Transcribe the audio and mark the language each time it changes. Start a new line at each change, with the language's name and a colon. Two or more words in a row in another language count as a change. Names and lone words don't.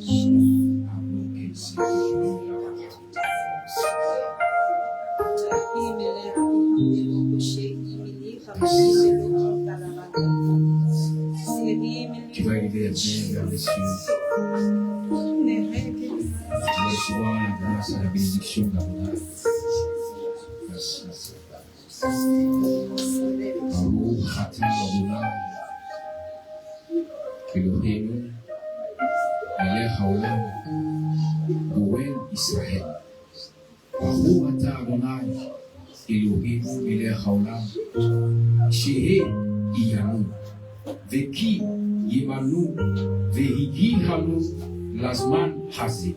French: Tu vas élever les mains vers les cieux. Tu recevoir la grâce et la bénédiction d'Adonai. Merci Seigneur.
Hebrew: ברוך אתה אדוני, אלוהינו, מלך העולם, גואל ישראל. ברוך אתה אדוני, אלוהינו, מלך העולם, שהחיינו, וקיימנו, והגיענו, לזמן הזה.